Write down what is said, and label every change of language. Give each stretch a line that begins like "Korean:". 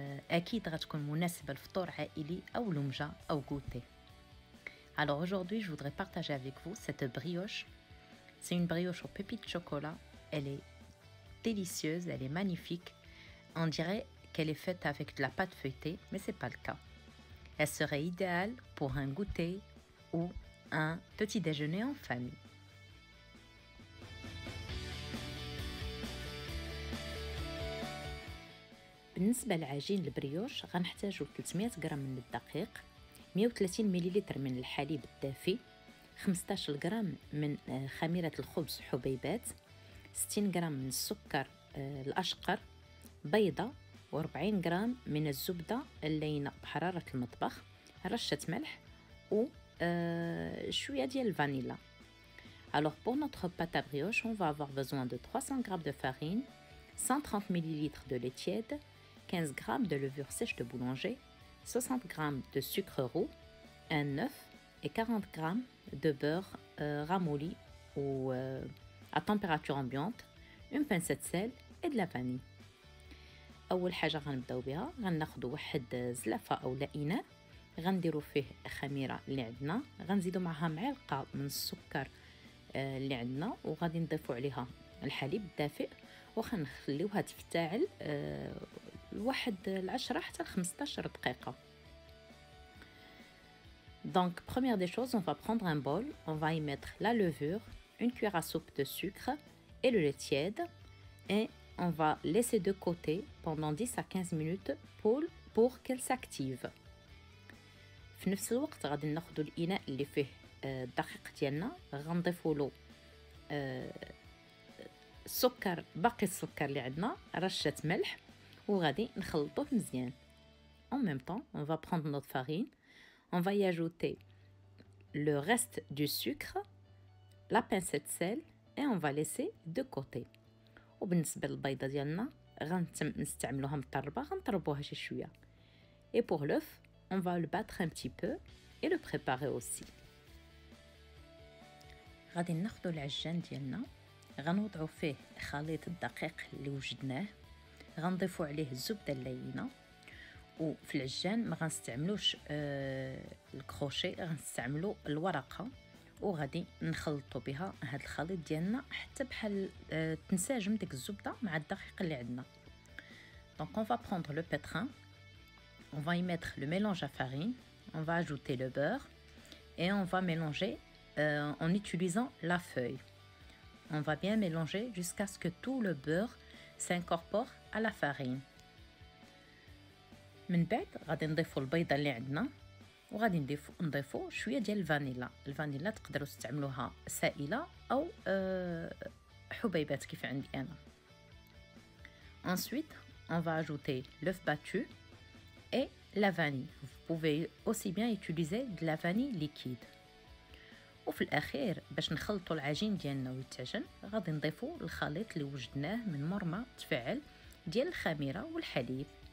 Arabic: اكيد غتكون مناسبه لفطور عائلي او لمجه او غوتي.
French: Alors aujourd'hui, je voudrais partager avec vous cette brioche. C'est une brioche aux pépites de chocolat. Elle est délicieuse, elle est magnifique. On dirait qu'elle est faite avec de la pâte feuilletée, mais c'est pas le cas. Elle serait idéale pour un goûter ou un petit déjeuner en famille.
Arabic: بالنسبة لعجين البريوش غنحتاجو 300 غرام من الدقيق، 130 مليلتر من الحليب الدافي، 15 غرام من خميرة الخبز حبيبات، 60 غرام من السكر الأشقر، بيضة، و40 غرام من الزبدة اللينة بحرارة المطبخ، رشة ملح و شوية ديال الفانيلا.
French: Alors pour notre pâte à brioche, on va avoir besoin de 300 g de farine, 130 ml de lait tiède, 15 g de levure sèche de boulanger, 60 g de sucre roux, un œuf et 40 g de beurre ramolli ou à température ambiante, une pincée de sel et de la vanille.
Arabic: اول حاجه غنبداو بها غناخذوا واحد زلافه او اناء، غنديروا فيه خميره اللي عندنا، غنزيدوا معها معلقه من السكر اللي عندنا، وغادي نضيفوا عليها الحليب الدافئ وغنخليوها تفتعل لواحد 10 حتى 15 دقيقه.
French: Donc première des choses, on va prendre un bol, on va y mettre la levure, une cuillère à soupe de sucre et le lait tiède, et on va laisser de côté pendant 10 à 15 minutes pour qu'elle s'active.
Arabic: في نفس الوقت غادي ناخذوا الاناء اللي فيه الدقيق ديالنا، غنضيفوا له السكر، باقي السكر اللي عندنا، رشه ملح، وغادي نخلطوه مزيان.
French: En même temps, on va prendre notre farine, on va y ajouter le reste du sucre, la pincée de sel et on va laisser de côté.
Arabic: وبالنسبه للبيضه ديالنا غنستعملوها مطربه، غنطربوها شي شويه.
French: Et pour l'œuf, on va le battre un petit peu et le préparer aussi.
Arabic: غادي ناخذوا العجان ديالنا، غنوضعوا فيه خليط الدقيق اللي وجدناه، غنضيفوا عليه الزبده اللينه، وفي العجان ما غنستعملوش الكروشي، غنستعملوا الورقه، وغادي نخلطوا بها هذا الخليط ديالنا حتى بحال تنسجم ديك الزبده مع الدقيق اللي عندنا.
French: Donc on va prendre le pétrin, on va y mettre le mélange à farine, on va ajouter le beurre et on va mélanger en utilisant la feuille. On va bien mélanger jusqu'à ce que tout le beurre s'incorpore à la farine.
Arabic: من بعد غادي نضيفوا البيضه اللي عندنا، وغادي نضيفوا شويه ديال الفانيلا تقدروا تستعملوها سائله او حبيبات كيف عندي انا.
French: Ensuite, on va ajouter l'œuf battu et la vanille. Vous pouvez aussi bien utiliser de la vanille liquide.
Arabic: وفي الاخير باش نخلطوا العجين ديالنا ويتعجن، غادي نضيفوا الخليط اللي وجدناه من مرمى تفاعل ديال الخميره والحليب.